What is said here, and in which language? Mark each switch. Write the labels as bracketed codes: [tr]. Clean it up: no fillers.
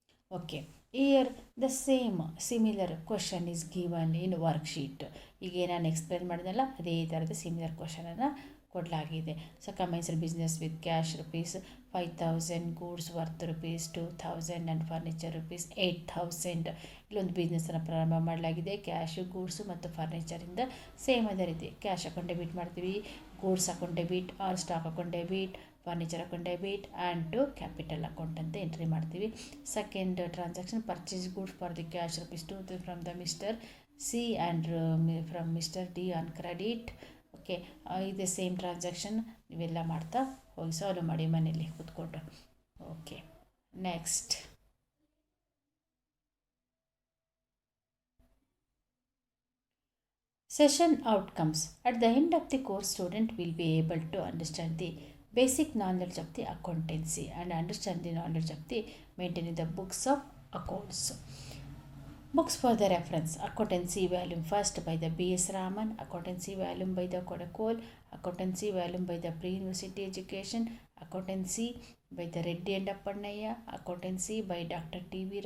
[en] Okay, here the similar question is given in worksheet. [kn] ಈಗ ನಾನು explain ಮಾಡಿದೆನಲ್ಲ ಅದೇ ಥರದ ಸಿಮಿಲರ್ ಕ್ವಶನನ್ನು ಕೊಡಲಾಗಿದೆ. [en] So commercial business with cash ₹5000, goods worth ₹2000 and furniture ₹8000. [kn] ಇಲ್ಲೊಂದು ಬಿಸ್ನೆಸ್ಸನ್ನು ಪ್ರಾರಂಭ ಮಾಡಲಾಗಿದೆ. ಕ್ಯಾಶು, ಗೂಡ್ಸು ಮತ್ತು ಫರ್ನಿಚರಿಂದ ಸೇಮ್ ಅದೇ ರೀತಿ ಕ್ಯಾಶ್ ಅಕೌಂಟ್ ಡೆಬಿಟ್ ಮಾಡ್ತೀವಿ, goods account debit R stock account debit, furniture account debit and to capital account ಅಂತ ಎಂಟ್ರಿ ಮಾಡ್ತೀವಿ. [en] Second transaction purchase goods for the cash ₹2,000 from the mister C and from Mr. D on credit. [kn] Okay, ಇದೆ same transaction ನೀವೆಲ್ಲ ಮಾಡ್ತಾ ಹೋಗಿ solve ಮಾಡಿ ಮನೇಲಿ ಕೂತ್ಕೊಂಡು. [en] Okay, next session outcomes. At the end of the course, student will be able to understand the basic knowledge of the accountancy and understand the knowledge of the maintaining the books of accounts. Books for the reference: Accountancy Volume First by the B.S. Raman, Accountancy Volume by the Kodakol, Accountancy Volume by the Pre-University Education, Accountancy by the Reddy and Appannaya, Accountancy by Dr. T.V.